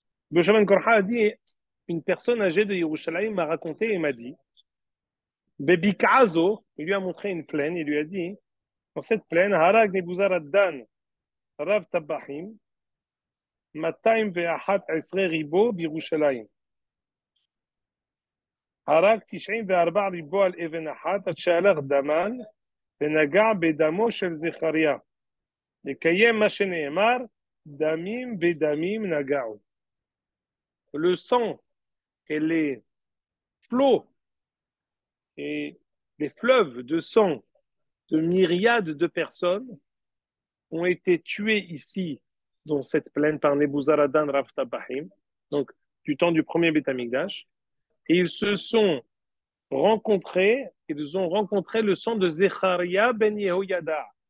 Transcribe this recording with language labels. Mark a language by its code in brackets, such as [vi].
[fr] Yoshua ben Korha a dit, une personne âgée de Yerushalayim m'a raconté et m'a dit, Bebikazo, il lui a montré une plaine, il lui a dit, dans cette plaine, [he] Harag Nebuzar Dan, Rav Tabahim, Mataim Ve'ahat Esre Ribo, Birushalayim. הרג 94 ריבו על אבן אחת, עד שהלך דמן ונגע בדמו של זכריה. לקיים מה שנאמר, דמים בדמים נגעו. [fr] Le sang et les flots et les fleuves de sang de myriades de personnes ont été tués ici, dans cette plaine, par Nebuzaradan Rav Tabahim, donc du temps du premier Beth Amikdash, et ils se sont rencontré, ils ont rencontré le sang de Zecharia ben Yehoyada.